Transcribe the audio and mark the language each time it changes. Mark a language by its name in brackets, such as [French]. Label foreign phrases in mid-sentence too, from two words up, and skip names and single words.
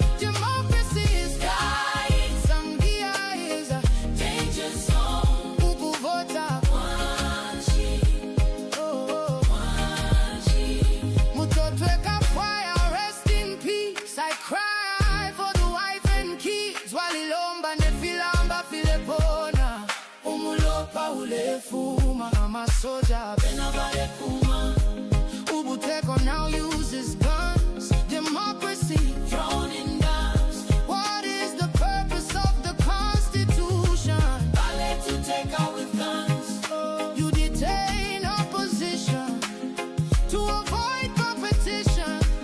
[English] Democracy is dying. Zambia is a danger zone. [Bemba] Ukuvota Wanchi. Oh, Wanchi. [English] Mutotwe Kafaya, rest in peace. I cry for the wife and kids. [Bemba] Walilomba nefilamba filepona. Umulopa ulefuma. Ama soja benabale kuma. Ubuteko [English] now uses guns. Democracy thrown in dust. What is the purpose of the Constitution? Ballet to take out with guns. You detain opposition to avoid competition.